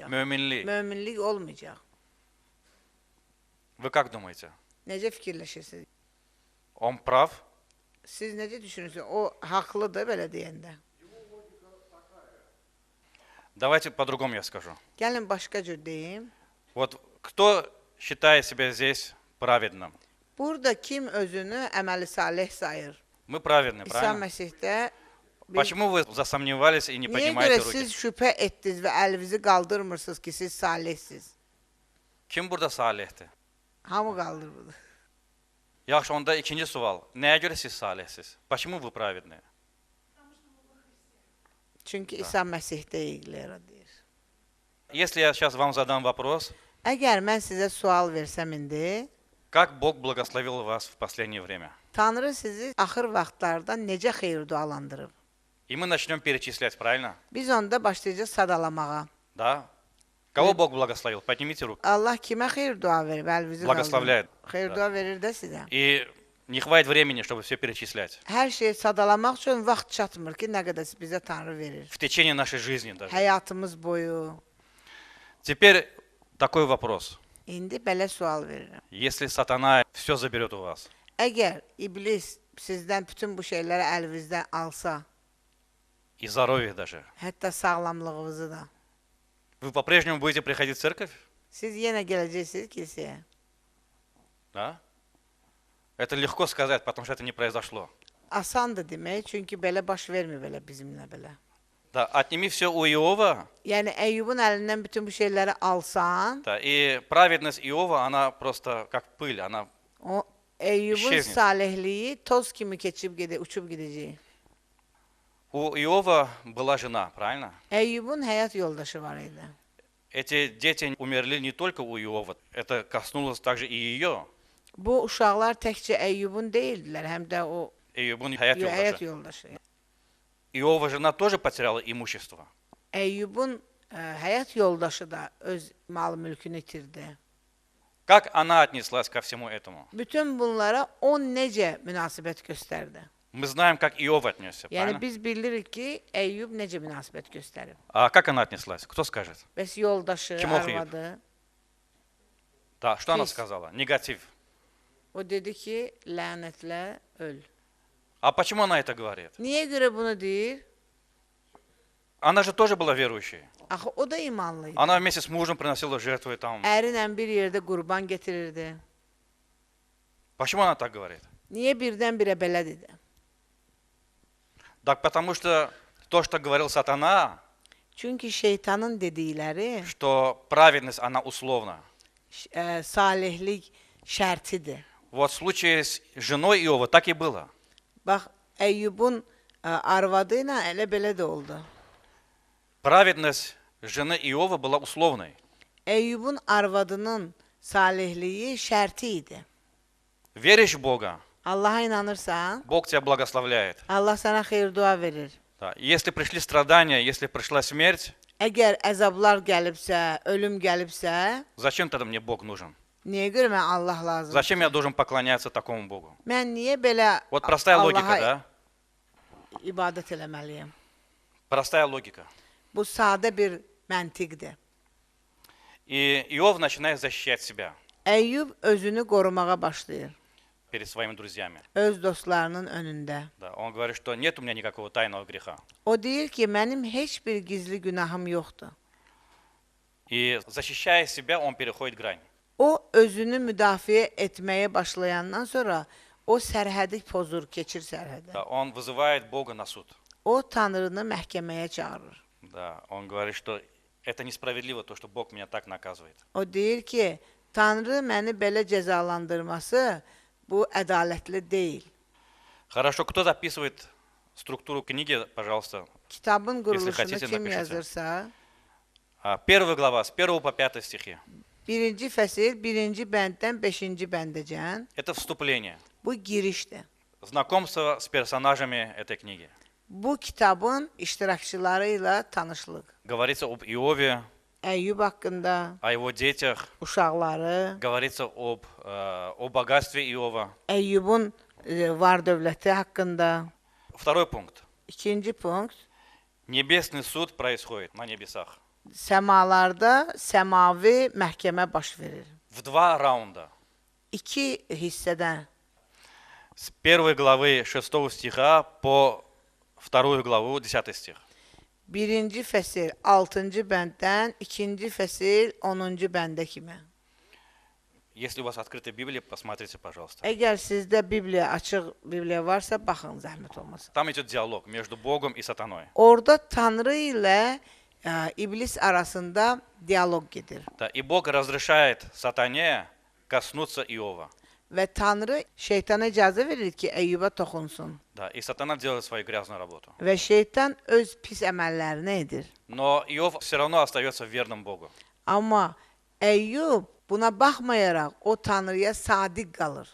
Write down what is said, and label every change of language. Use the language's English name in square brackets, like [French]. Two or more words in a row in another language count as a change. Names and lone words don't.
[Azerbaijani] Müminlik. Möminlik olmayacaq. [Russian] Вы как думаете? [Azerbaijani] Necə fikirləşirsiniz? [Russian] Он прав? [Azerbaijani] Siz necə düşünürsünüz? O haqlıdır belə deyəndə. [Russian] Давайте по-другому я скажу. [Azerbaijani] Gəlin başqa cür deyim. [Russian] Вот кто считает себя здесь праведным? [Azerbaijani] Burada kim özünü əməli salih sayır? [Russian] Мы праведны, [Azerbaijani] İsa [Russian] правильно? [Azerbaijani] Məsihdə [Russian] Почему вы засомневались и не [Azerbaijani] niyə [Russian] поднимаете [Azerbaijani] görə [Russian] руки? [Azerbaijani] siz şübhə etdiniz və əlinizi qaldırmırsınız ki, siz salihsiz? Kim burada salihti? Hamı qaldırmır. Yaxşı, onda ikinci sual. Nəyə görə siz salihsiz? [Russian] Почему вы праведны? [Azerbaijani] Çünki İsa Məsihdə ilgili deyir. [Russian] Если я сейчас вам задам вопрос, [Azerbaijani] Əgər mən sizə sual versəm indi, [Russian] как Бог благословил вас в последнее время? [Azerbaijani] Tanrı sizi axır vaxtlarda necə xeyir dualandırıb? [Russian] И мы начнем перечислять, правильно? [Azerbaijani] Biz onda başlayacağıq sadalamağa. [Russian] Да? Кого Бог благословил? Поднимите руку. [Azerbaijani] Allah kimə xeyir dua verib? Əlinizi [Russian] Благословляет. [Azerbaijani] qaldırın. Xeyir dua verir də sizə. [Russian] И не хватит времени, чтобы все перечислять. [Azerbaijani] Hər şeyi sadalamaq üçün vaxt çatmır ki, nə qədər bizə Tanrı verir. [Russian] В течение нашей жизни даже. [Azerbaijani] Həyatımız boyu. [Russian] Теперь такой вопрос. [Azerbaijani] İndi belə sual verirəm. [Russian] Если сатана все заберет у вас, [Azerbaijani] Əgər iblis sizdən bütün bu şeyləri əlinizdən alsa, [Russian] и здоровье даже, [Azerbaijani] hətta sağlamlığınızı da, [Russian] вы по-прежнему будете приходить в церковь? [Azerbaijani] siz yenə gələcəksiniz kilsəyə. [Russian] Да? Это легко сказать, потому что это не произошло. [Azerbaijani] Asandır demək, çünki belə baş vermir belə bizimlə belə. [Russian] Да, отними все у Иова, [Azerbaijani] Yəni Əyyubun əlindən bütün bu şeyləri alsan, [Russian] да, и праведность Иова, она просто как pыль, она [Azerbaijani] o Əyyubun İşevnik. salihliyi toz kimi keçib uçub gedəcək. [Russian] У Иова была жена, правильно? [Azerbaijani] Əyyubun həyat yoldaşı var idi. [Russian] Эти дети умерли не только у Иова, это коснулось также и ее. [Azerbaijani] Bu uşaqlar təkcə Əyyubun deyildilər, həm də o Əyyubun həyat həyat yoldaşı. yoldaşı. [Russian] Иова жена тоже потеряла имущество. [Azerbaijani] Əyyubun həyat yoldaşı da öz mal-mülkünü itirdi. [Russian] Как она отнеслась ко всему этому? [Azerbaijani] Bütün bunlara o necə münasibət göstərdi? [Russian] Мы знаем, как Иов отнесся, [Azerbaijani] Yəni [Russian] правильно? [Azerbaijani] biz bilirik ki, Əyyub necə münasibət göstərib. [Russian] А как она отнеслась? Кто скажет? [Azerbaijani] Bəs yoldaşı, Kim oxuyub? arvadı, [Russian] Да, что она Пись. сказала? Негатив. [Azerbaijani] o dedi ki, lənətlə öl. [Russian] А почему она это говорит? [Azerbaijani] Niyə görə bunu deyir? [Russian] Она же тоже была верующей. [Azerbaijani] Axı o da imanlı idi. [Russian] Она вместе с мужем приносила жертвы там. [Azerbaijani] Ərlə bir yerdə qurban getirirdi. [Russian] Почему она так говорит? [Azerbaijani] Niyə birdən-birə belə dedi? [Russian] Так потому что то, что говорил сатана, [Azerbaijani] Çünki şeytanın dedikləri [Russian] что праведность, она условна. [Azerbaijani] salihlik şərtidir. [Russian] Вот в случае с женой Иова так и было. [Azerbaijani] Bax, Əyyubun arvadı ilə elə belə də oldu. [Russian] Праведность жены Иова была условной. [Azerbaijani] Əyyubun arvadının salihliyi şərti idi. [Russian] Веришь в Бога, [Azerbaijani] Allaha inanırsan, [Russian] Бог тебя благословляет. [Azerbaijani] Allah sənə xeyir-dua verir. [Russian] Да. Если пришли страдания, если пришла смерть, [Azerbaijani] Əgər əzablar gəlibsə, ölüm gəlibsə, [Russian] зачем тогда мне Бог нужен? [Azerbaijani] niyə görə mən Allah lazım? [Russian] Зачем я должен поклоняться такому Богу? [Azerbaijani] Mən niyə belə [Russian] Вот простая логика, [Azerbaijani] Allaha [Russian] да? [Azerbaijani] ibadət eləməliyəm? [Russian] Простая логика. [Azerbaijani] Bu sadə bir məntiqdir. [Russian] И Иов начинает защищать себя [Azerbaijani] Əyyub özünü qorumağa başlayır. [Russian] перед своими друзьями. [Azerbaijani] Öz dostlarının önündə. [Russian] Да. Он говорит, что нет у меня никакого tayного греха. [Azerbaijani] O deyir ki, mənim heç bir gizli günahım yoxdur. [Russian] И защищая себя, он переходит грань. [Azerbaijani] O özünü müdafiə etməyə başlayandan sonra o sərhədi pozur, keçir sərhədi. [Russian] Да. Он вызывает Бога на суд. [Azerbaijani] O Tanrını məhkəməyə çağırır. [Russian] Да. Он говорит, что это несправедливо, то, что Бог меня так наказывает. [Azerbaijani] O deyir ki, Tanrı məni belə cəzalandırması bu ədalətli deyil. [Russian] Хорошо, кто записывает структуру книги, пожалуйста. [Azerbaijani] Kitabın quruluşunu [Russian] хотите, [Azerbaijani] kim [Russian] напишите. [Azerbaijani] yazırsa, [Russian] Первая глава, с 1 по 5 стихи. [Azerbaijani] birinci fəsil, birinci bənddən 5-ci bəndəcən, [Russian] Это вступление. [Azerbaijani] bu girişdir. [Russian] Знакомство с персонажами этой книги. [Azerbaijani] Bu kitabın iştirakçıları ilə tanışlıq. [Russian] Говорится об Иове, [Azerbaijani] Əyyub haqqında, [Russian] о его детях. [Azerbaijani] uşaqları, [Russian] Говорится о богатстве Иова. [Azerbaijani] Əyyubun var dövləti haqqında. [Russian] Второй пункт. [Azerbaijani] İkinci punkt, [Russian] Небесный суд происходит на небесах. [Azerbaijani] səmalarda səmavi məhkəmə baş verir. [Russian] В 2 раунда. [Azerbaijani] İki hissədən, [Russian] С 1 главы 6 стиха по 2 главу 10 стих. [Azerbaijani] birinci fəsil 6-cı bənddən, ikinci fəsil 10-cu bəndə kimi. [Russian] Если у вас открыта Библия, посмотрите, пожалуйста. [Azerbaijani] Əgər sizdə Bibliya, açıq Bibliya varsa, baxın, zəhmət olmasın. [Russian] Там идет диалог между Богом и сатаной. [Azerbaijani] Orada Tanrı ilə iblis arasında dialoq gedir. [Russian] Да, и Бог разрешает сатане коснуться Иова. [Azerbaijani] Və Tanrı şeytana icazə verir ki, Əyyuba toxunsun. [Russian] Да, и сатана делает свою грязную работу. [Azerbaijani] Və şeytan öz pis əməllərini edir. [Russian] Но Иов все равно остается верным Богу. [Azerbaijani] Amma Əyyub buna baxmayaraq o Tanrıya sadiq qalır.